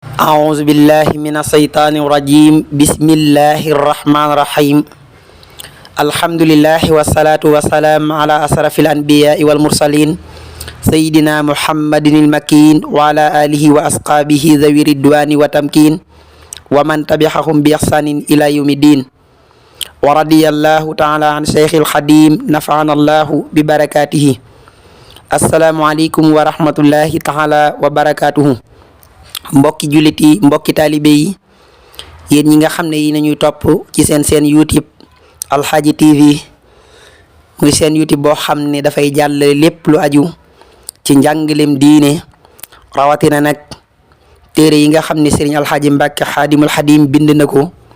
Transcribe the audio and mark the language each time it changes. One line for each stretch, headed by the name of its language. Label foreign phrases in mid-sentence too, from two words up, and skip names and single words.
Arabic: أعوذ بالله من الشيطان الرجيم بسم الله الرحمن الرحيم الحمد لله والصلاة والسلام على أشرف الأنبياء والمرسلين سيدنا محمد المكين وعلى آله وأصحابه ذوي الرضوان والتمكين ومن تبعهم بإحسان إلى يوم الدين ورضي الله تعالى عن شيخ الخديم نفعنا الله ببركاته السلام عليكم ورحمة الله تعالى وبركاته
Wolof: mbokki jullit yi mbokki taalibe yi yéen ñi nga xam ne yi nañuy topp ci seen YouTube Alxaaji TV muy seen YouTube boo xam ne dafay jàllale lépp lu aju ci njàngalem diine rawatina nag téere yi nga xam ne Serigne Alxaaji Mbàkke Xaadimul Xadim bind na ko